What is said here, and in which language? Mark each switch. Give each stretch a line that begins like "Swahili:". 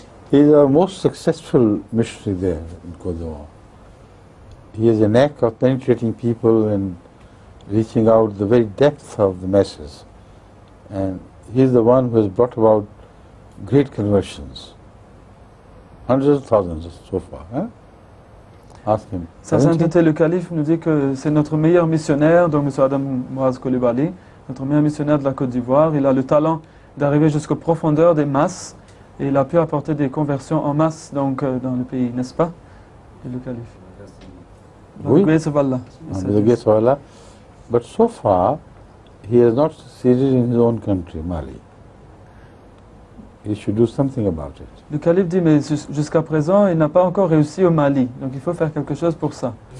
English: He is our most successful missionary there in Côte d'Ivoire. He has a knack of penetrating people and reaching out the very depth of the masses. And he is the one who has brought about great conversions. Hundreds of thousands so far. Huh? Ask him.
French: Sa sainteté le calife nous dit que c'est notre meilleur missionnaire, donc M. Adam Moaz Coulibaly, notre meilleur missionnaire de la Côte d'Ivoire. Il a le talent d'arriver jusqu'aux profondeurs des masses et il a pu apporter des conversions en masse donc, dans le pays, n'est-ce pas? Le calife. Oui.
English: The grace of Allah. The grace of Allah. But so far, he has not succeeded in his own country, Mali. he should do something about it.
French: Le calife dit, mais jusqu'à présent, il n'a pas encore réussi au Mali. Donc il faut faire quelque chose pour ça.